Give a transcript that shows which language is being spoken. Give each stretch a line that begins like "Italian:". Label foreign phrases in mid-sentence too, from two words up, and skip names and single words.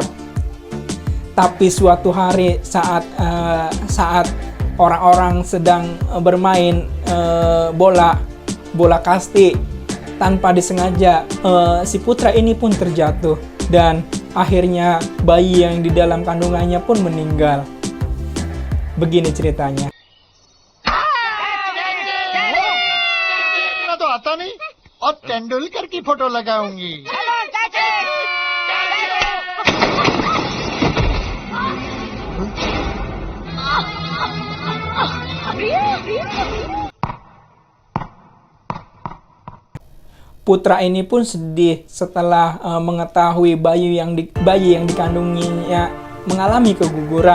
Indonesian: Tapi suatu hari saat orang-orang sedang bermain bola kasti, tanpa disengaja si Putra ini pun terjatuh, dan akhirnya bayi yang di dalam kandungannya pun meninggal. Begini ceritanya.
Hindi: तो आता नहीं और तेंदुलकर की फोटो लगाऊंगी।
Indonesian: Putra ini pun sedih setelah mengetahui bayi yang dikandunginya mengalami keguguran.